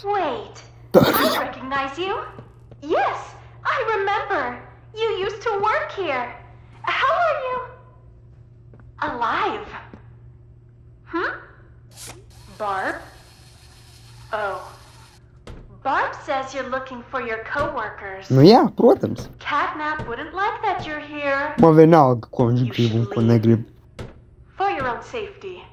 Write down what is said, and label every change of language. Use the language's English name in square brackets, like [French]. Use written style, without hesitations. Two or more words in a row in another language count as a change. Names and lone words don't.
[English] Wait, I recognize you. Yes, I remember. You used to work here. How are you? Alive. Barb? Oh. Barb says you're looking for your co-workers. [Latvian] Nu jā, protams. [English] Catnap wouldn't like that you're here. [Latvian] Man vienalga, ko viņš grib un ko negrib. [English] For your own safety.